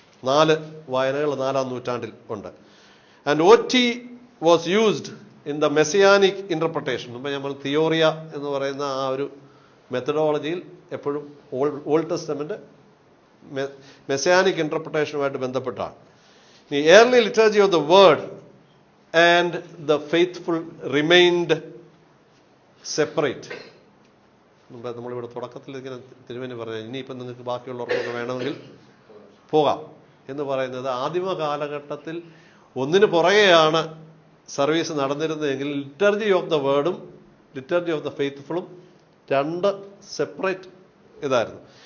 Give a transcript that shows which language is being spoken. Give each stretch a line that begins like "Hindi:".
Malayalam: 4 വായനകൾ 4-ാം നൂറ്റാണ്ടിൽ ഉണ്ട്.
English: And OT was used in the messianic interpretation.
Malayalam: മുമ്പ് നമ്മൾ തിയോറിയ എന്ന് പറയുന്ന ആ ഒരു മെത്തഡോളജിയിൽ എപ്പോഴും ഓൾഡ് ടെസ്റ്റമെന്റ് മെസ്സിയാനിക് ഇന്റർപ്രിട്ടേഷനുമായിട്ട് ബന്ധപ്പെട്ടാണ്.
English: The early liturgy of the word and the faithful remained separate.
Malayalam: നമ്മളിവിടെ തുടക്കത്തിൽ ഇങ്ങനെ തിരുമേനി പറഞ്ഞു, ഇനിയിപ്പം നിങ്ങൾക്ക് ബാക്കിയുള്ളവർക്കൊക്കെ വേണമെങ്കിൽ പോകാം എന്ന് പറയുന്നത് ആദിമ കാലഘട്ടത്തിൽ ഒന്നിനു പുറകെയാണ് service നടന്നിരുന്നതെങ്കിൽ liturgy of the വേർഡും liturgy of the ഫെയ്ത്ത്ഫുളും 2 separate ഇതായിരുന്നു.